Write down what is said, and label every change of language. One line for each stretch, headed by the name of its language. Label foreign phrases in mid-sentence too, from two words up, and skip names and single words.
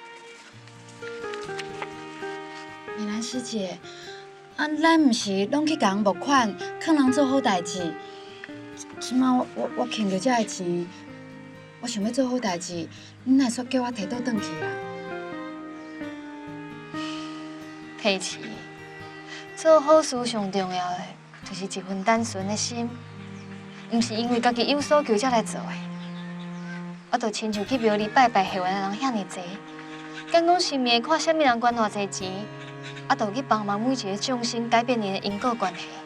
Min Nan Chinese: 美兰师姐，咱毋是拢去共人募款，劝人做好代志。即摆我欠着遮个钱，我想要做好代志，你哪会煞叫我摕倒转去啊？佩奇，做好事上重要的就是一份单纯的心，毋是因为家己有所求才来做的。我就亲像去庙里拜拜后的人遐尼济，敢讲神明会看啥物人捐偌济钱，就去帮忙每一个众生改变因的因果关系。